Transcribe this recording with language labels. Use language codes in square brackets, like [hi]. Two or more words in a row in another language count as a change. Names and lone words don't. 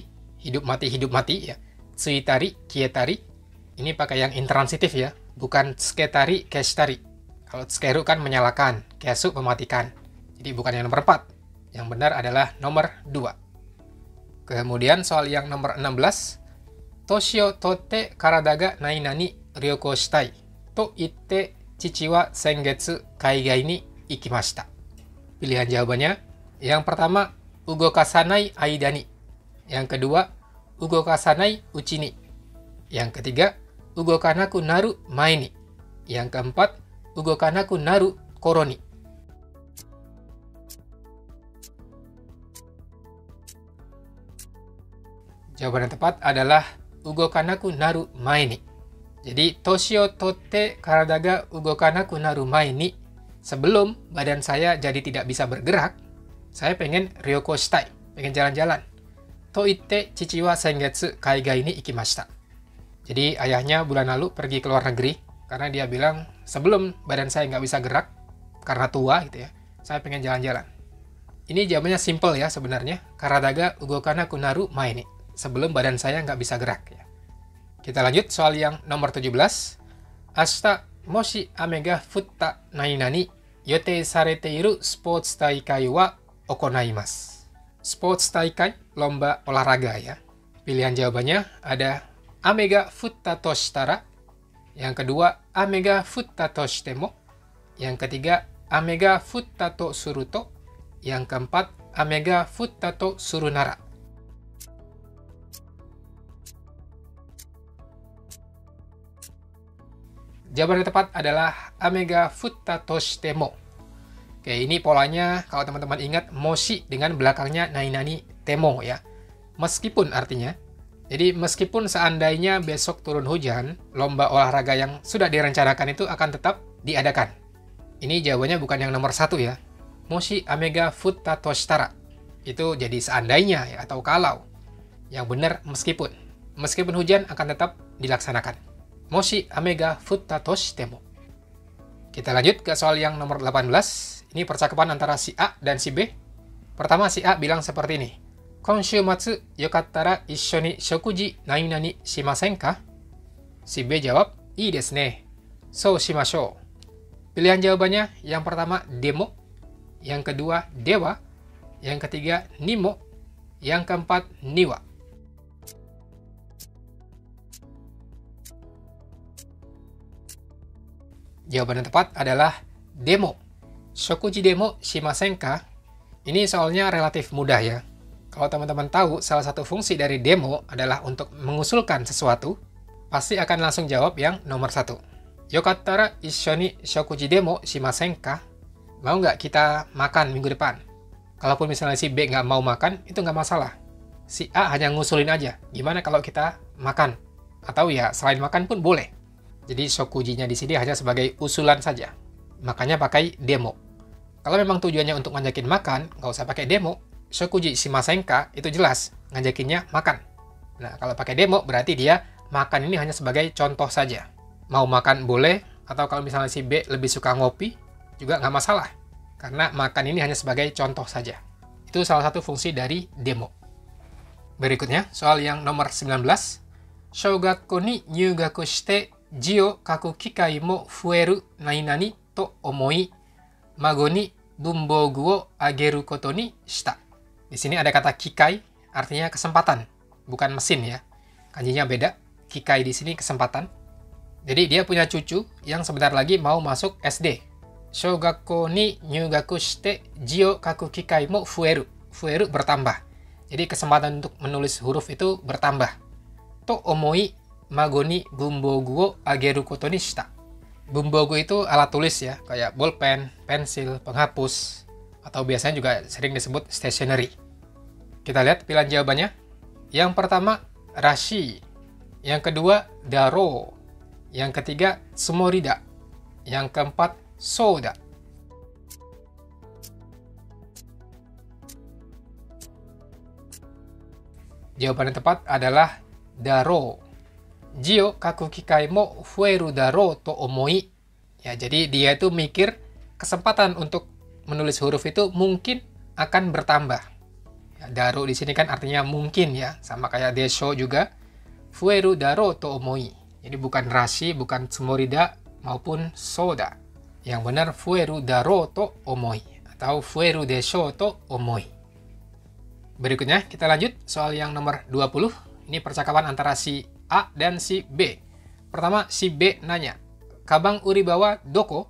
[id] Hidup mati ya. [ja] 付いたり消えたり. [id] Ini pakai yang intransitif ya. Bukan [ja] つけたり消したり. [id] Kalau tsukeru kan menyalakan, kesu mematikan. Jadi bukan yang nomor 4. Yang benar adalah nomor 2. Kemudian soal yang nomor 16. [ja] 年を取って体が何々旅行したい. と言って父は先月海外に行きました. [id] Pilihan jawabannya. Yang pertama, [ja] 動かさない間に. [id] Yang kedua, [ja] 動かさないうちに. [id] Yang ketiga, [ja] 動かなくなる前に. [id] Yang keempat, [ja] 動かなくなる頃に. [id] Jawaban yang tepat adalah [ja] 動かなくなる前に. Jadi, 年を取って体が動かなくなる前に. [id] Sebelum badan saya jadi tidak bisa bergerak, saya pengen [ja] 旅行したい, [id] pengen jalan-jalan. [ja] と言って父は先月海外に行きました. [id] Jadi, ayahnya bulan lalu pergi ke luar negeri, karena dia bilang, sebelum badan saya nggak bisa gerak, karena tua gitu ya, saya pengen jalan-jalan. Ini jawabannya simple ya sebenarnya. [ja] 体が動かなくなる前に. [id] Sebelum badan saya nggak bisa gerak ya. Kita lanjut soal yang nomor 17. [ja] 明日もし雨が降った何々予定されているスポーツ大会は行います. スポーツ大会, [id] lomba olahraga ya. Pilihan jawabannya ada [ja] 雨が降ったとしたら. [id] Yang kedua, [ja] 雨が降ったとしても. [id] Yang ketiga, [ja] 雨が降ったとすると. [id] Yang keempat, [ja] 雨が降ったとするなら. [id] Jawaban yang tepat adalah [ja] 雨が降ったとしても. [id] Oke, ini polanya kalau teman-teman ingat moshi dengan belakangnya [ja] 何々ても [id] ya. Meskipun artinya. Jadi meskipun seandainya besok turun hujan, lomba olahraga yang sudah direncanakan itu akan tetap diadakan. Ini jawabannya bukan yang nomor 1 ya. [ja] もし雨が降ったとしたら. [id] Itu jadi seandainya ya, atau kalau. Yang benar meskipun. Meskipun hujan akan tetap dilaksanakan. [ja] もし雨が降ったとしても. [id] Kita lanjut ke soal yang nomor 18. Ini percakapan antara si A dan si B. Pertama si A bilang seperti ini. [ja] 今週末よかったら一緒に食事何々しませんか? [id] Si B jawab, [ja] いいですね. そうしましょう. [id] Pilihan jawabannya yang pertama demo, yang kedua dewa, yang ketiga nimo, yang keempat niwa. Jawaban yang tepat adalah demo. [ja] 食事でもしませんか? [id] Ini soalnya relatif mudah ya. Kalau teman-teman tahu salah satu fungsi dari demo adalah untuk mengusulkan sesuatu, pasti akan langsung jawab yang nomor 1. [ja] よかったら一緒に食事でもしませんか? [id] Mau nggak kita makan minggu depan? Kalaupun misalnya si B nggak mau makan, itu nggak masalah. Si A hanya ngusulin aja, gimana kalau kita makan? Atau ya selain makan pun boleh. Jadi shokujinya di sini hanya sebagai usulan saja. Makanya pakai demo. Kalau memang tujuannya untuk ngajakin makan, nggak usah pakai demo. [ja] 食事しませんか [id] itu jelas, ngajakinnya makan. Nah, kalau pakai demo berarti dia makan ini hanya sebagai contoh saja. Mau makan boleh, atau kalau misalnya si B lebih suka ngopi, juga nggak masalah. Karena makan ini hanya sebagai contoh saja. Itu salah satu fungsi dari demo. Berikutnya, soal yang nomor 19. [ja] 小学校に入学して字を書く機会も増える何々と思い孫に文房具をあげることにした. [id] Di sini ada kata kikai, artinya kesempatan, bukan mesin ya. Kanjinya beda. Kikai di sini kesempatan. Jadi dia punya cucu yang sebentar lagi mau masuk SD. [ja] 小学校に入学して字を書く機会も増える. [id] Fueru bertambah. Jadi kesempatan untuk menulis huruf itu bertambah. [ja] と思い孫に文房具をあげることにした. [id] Bunbogu itu alat tulis ya, kayak bolpen, pensil, penghapus, atau biasanya juga sering disebut stationery. Kita lihat pilihan jawabannya. Yang pertama, rashi. Yang kedua, daro. Yang ketiga, tsumorida. Yang keempat, soda. Jawaban yang tepat adalah daro. [ja] 字を書く機会も増えるだろうと思い. [id] Ya, jadi dia itu mikir kesempatan untuk menulis huruf itu mungkin akan bertambah. Ya, daro di sini kan artinya mungkin ya, sama kayak desho juga. [ja] 増えるだろうと思い. [id] Jadi bukan rashi, bukan tsumorida maupun soda. Yang benar [ja] 増えるだろうと思い atau 増えるでしょうと思い. [id] Berikutnya kita lanjut soal yang nomor 20. Ini percakapan antara si A dan si B. Pertama si B nanya, [ja] "かばん売り場はどこ?"